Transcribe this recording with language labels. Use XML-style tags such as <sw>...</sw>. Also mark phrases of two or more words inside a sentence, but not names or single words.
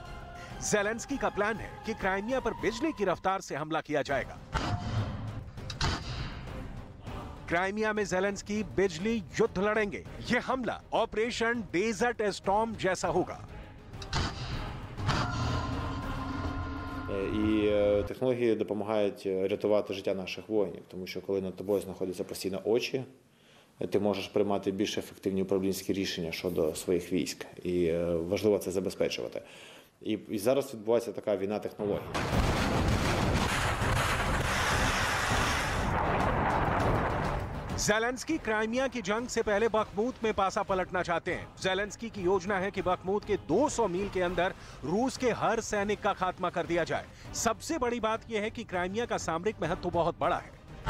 <hi>ज़ेलेंस्की का प्लान है कि क्राइमिया पर बिजली की रफ्तार से हमला किया जाएगा। क्राइमिया में ज़ेलेंस्की बिजली युद्ध लड़ेंगे। यह हमला ऑपरेशन डेजर्ट स्टॉर्म जैसा होगा।</hi> <uk>І технології допомагають рятувати життя наших воїнів, тому що коли над тобою знаходяться постійно очі, ти можеш приймати більш ефективні управлінські рішення щодо своїх військ. І важливо це забезпечувати. І зараз відбувається така війна технологій.</uk> <hi>ज़ेलेंस्की क्राइमिया की जंग से पहले बखमूत में पासा पलटना चाहते हैं। ज़ेलेंस्की की योजना है कि बखमूत के 200 मील के अंदर रूस के हर सैनिक का खात्मा कर दिया जाए। सबसे बड़ी बात यह है कि क्राइमिया का सामरिक महत्व बहुत बड़ा है।</hi>